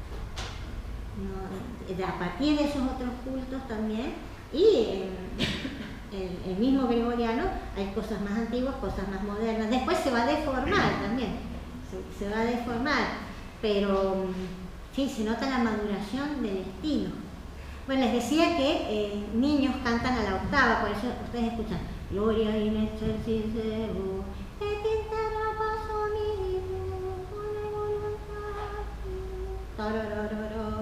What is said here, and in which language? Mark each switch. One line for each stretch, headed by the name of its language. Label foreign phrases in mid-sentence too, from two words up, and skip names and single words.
Spanish: A partir de esos otros cultos también, y el mismo gregoriano hay cosas más antiguas, cosas más modernas. Después se va a deformar también, se va a deformar, pero sí, se nota la maduración del estilo. Bueno, les decía que niños cantan a la octava, por eso ustedes escuchan
Latin: Gloria in excelsis Deo, et in terra pax hominis, bone voluntatis.